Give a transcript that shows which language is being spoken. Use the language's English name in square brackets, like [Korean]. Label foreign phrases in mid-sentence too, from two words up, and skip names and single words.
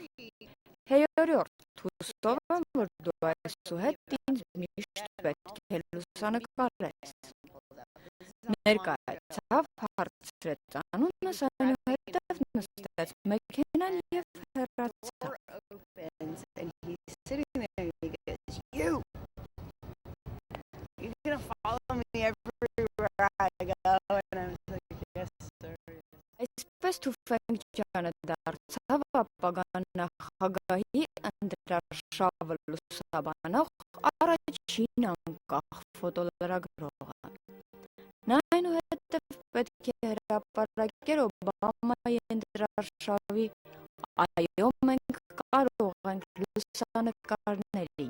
[Armenian] «Հեյորորդ, հուսով եմ, որ դու այսուհետ ինձ միշտ պետք է լուսանկարես»։ Ներկայացավ, հարցրեց անունս, այնուհետև նստեց մեքենան և հեռացավ։ [English] And he's sitting there and he goes, you're gonna follow me everywhere I go. And I was like, yes, sir. [Armenian] Այսպես Թուֆենկյանը դարձավ ապագա նախագահի ընտրաշավը լուսաբանող առաջին անկախ ֆոտոլրագրողը։ Նա այնուհետև պետք է հրապարակեր Օբամայի ընտրաշավի «Այո, մենք կարող ենք» լուսանկարների